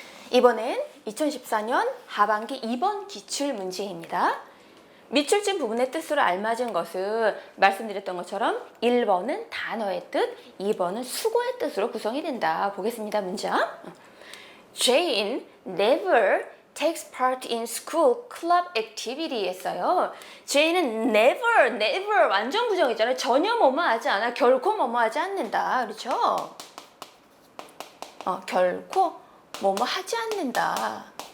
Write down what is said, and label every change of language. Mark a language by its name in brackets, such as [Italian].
[Korean] 이번엔 2014년 하반기 2번 기출문제입니다. 밑줄 진 부분의 뜻으로 알맞은 것은 말씀드렸던 것처럼 1번은 단어의 뜻, 2번은 수고의 뜻으로 구성이 된다. 보겠습니다. 문장. [English] Jane never takes part in school club activity [Korean] 했어요. Jane은 never 완전 부정이잖아요. 전혀 뭐뭐 하지 않아. 결코 뭐뭐 하지 않는다. 그렇죠? 결코 뭐뭐 하지 않는다.